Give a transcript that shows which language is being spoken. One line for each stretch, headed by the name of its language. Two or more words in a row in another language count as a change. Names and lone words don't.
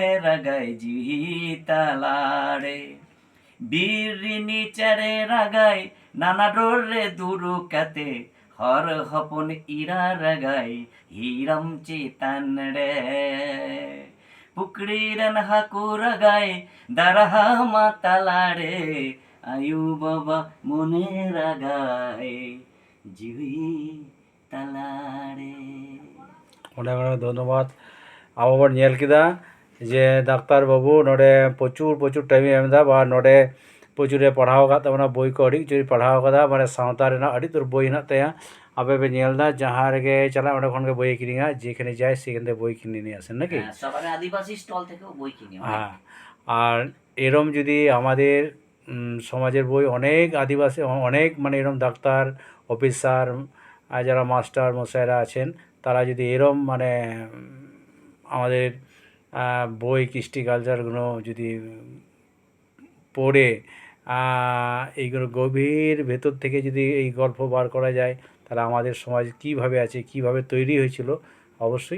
Santali: রাগাই জিতালারে বীরিনী চারে রাগাই নানা ডোরে দুরু কাতে হর হপন ইরা রাগাই হিরম চেতন রে পুকড়িরেন হাকু রাগাই দারহা মাতালারে আয়ু বাবা মনে রাগাই জিউই তালারে।
Bangla: অনেক অনেক ধন্যবাদ।
Santali: ᱟᱵᱚ ᱵᱚᱱ ᱧᱮᱞ ᱠᱮᱫᱟ ᱡᱮ ᱰᱟᱠᱛᱟᱨ ᱵᱟᱹᱵᱩ ᱱᱚᱰᱮ ᱯᱨᱚᱪᱩᱨ ᱴᱟᱭᱤᱢᱮ ᱮᱢ ᱮᱫᱟ, ᱵᱟ ᱱᱚᱰᱮ ᱯᱨᱚᱪᱩᱨᱮ ᱯᱟᱲᱦᱟᱣ ᱟᱠᱟᱫ ᱛᱟᱵᱚᱱᱟ, ᱵᱳᱭ ᱠᱚ ᱟᱹᱰᱤ ᱠᱤᱪᱷᱩᱭ ᱯᱟᱲᱦᱟᱣ ᱟᱠᱟᱫᱟ, ᱢᱟᱱᱮ ᱥᱟᱶᱛᱟ ᱨᱮᱱᱟᱜ ᱟᱹᱰᱤ ᱩᱛᱟᱹᱨ ᱵᱳᱭ ᱦᱮᱱᱟᱜ ᱛᱟᱭᱟ। ᱟᱯᱮ ᱯᱮ ᱧᱮᱞ ᱮᱫᱟ ᱡᱟᱦᱟᱸ ᱨᱮᱜᱮ ᱪᱟᱞᱟᱜ ᱚᱸᱰᱮ ᱠᱷᱚᱱ ᱜᱮ ᱵᱳᱭᱮ ᱠᱤᱨᱤᱧᱟ,
Bangla: যেখানে যায় সেখান থেকে বই কিনে নিয়ে আসেন নাকি? হ্যাঁ, সব আমি আদিবাসী স্টল থেকেও বই কিনি অনেক। হ্যাঁ। আর এরম যদি আমাদের সমাজের বই অনেক আদিবাসী অনেক মানে এরম ডাক্তার, অফিসার, আর যারা মাস্টার মশাইরা আছেন, তারা যদি এরম মানে আমাদের বই কৃষ্টি কালচারগুলো যদি পড়ে এইগুলো গভীর ভেতর থেকে যদি এই গল্প বার করা যায়, তাহলে আমাদের সমাজ কীভাবে আছে, কীভাবে তৈরি হয়েছিল, অবশ্যই